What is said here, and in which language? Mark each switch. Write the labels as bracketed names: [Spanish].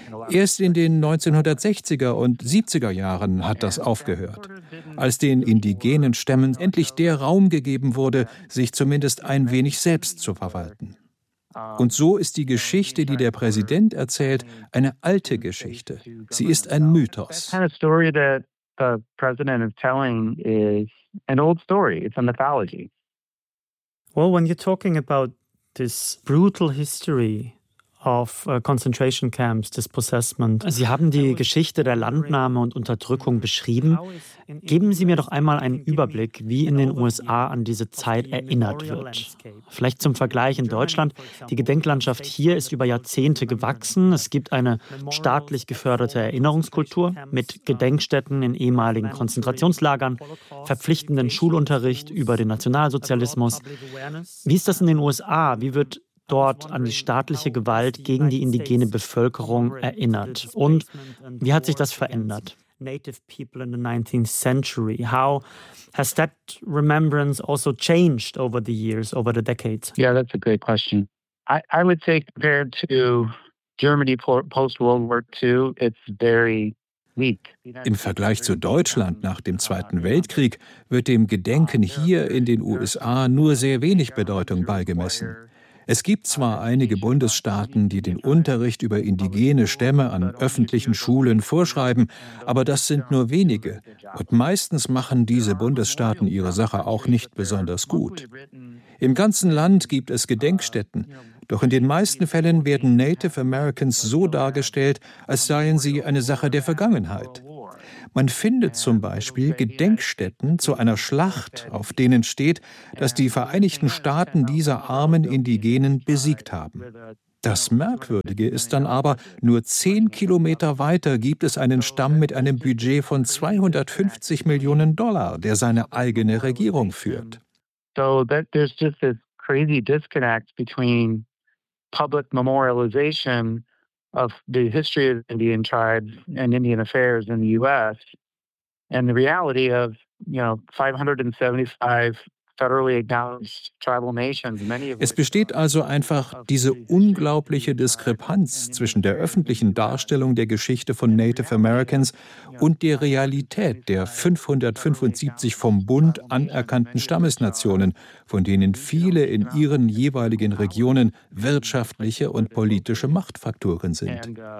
[German] Erst in den 1960er und 70er Jahren hat das aufgehört, als den indigenen Stämmen endlich der Raum gegeben wurde, sich zumindest ein wenig selbst zu verwalten. Und so ist die Geschichte, die der Präsident erzählt, eine alte Geschichte. Sie ist ein Mythos. [English] The president is telling is an old story. It's a mythology. Well, when you're talking about this brutal history of concentration camps, dispossessment. [German] Sie haben die Geschichte der Landnahme und Unterdrückung beschrieben. Geben Sie mir doch einmal einen Überblick, wie in den USA an diese Zeit erinnert wird. Vielleicht zum Vergleich in Deutschland. Die Gedenklandschaft hier ist über Jahrzehnte gewachsen. Es gibt eine staatlich geförderte Erinnerungskultur mit Gedenkstätten in ehemaligen Konzentrationslagern, verpflichtenden Schulunterricht über den Nationalsozialismus. Wie ist das in den USA? Wie wird dort an die staatliche Gewalt gegen die indigene Bevölkerung erinnert? Und wie hat sich das verändert? [English] Native people in the 19th century. How has that remembrance also changed over the years, over the decades? Yeah, that's a great question. I would say compared to Germany post-World War II, it's very weak. [German] Im Vergleich zu Deutschland nach dem Zweiten Weltkrieg wird dem Gedenken hier in den USA nur sehr wenig Bedeutung beigemessen. Es gibt zwar einige Bundesstaaten, die den Unterricht über indigene Stämme an öffentlichen Schulen vorschreiben, aber das sind nur wenige. Und meistens machen diese Bundesstaaten ihre Sache auch nicht besonders gut. Im ganzen Land gibt es Gedenkstätten, doch in den meisten Fällen werden Native Americans so dargestellt, als seien sie eine Sache der Vergangenheit. Man findet zum Beispiel Gedenkstätten zu einer Schlacht, auf denen steht, dass die Vereinigten Staaten diese armen Indigenen besiegt haben. Das Merkwürdige ist dann aber, nur 10 Kilometer weiter gibt es einen Stamm mit einem Budget von $250 Millionen, der seine eigene Regierung führt. [English] So that there's just this crazy disconnect between public memorialization of the history of Indian tribes and Indian affairs in the U.S. and the reality of, you know, 575 federally acknowledged tribal nations. [German] Es besteht also einfach diese unglaubliche Diskrepanz zwischen der öffentlichen Darstellung der Geschichte von Native Americans und der Realität der 575 vom Bund anerkannten Stammesnationen, von denen viele in ihren jeweiligen Regionen wirtschaftliche und politische Machtfaktoren sind.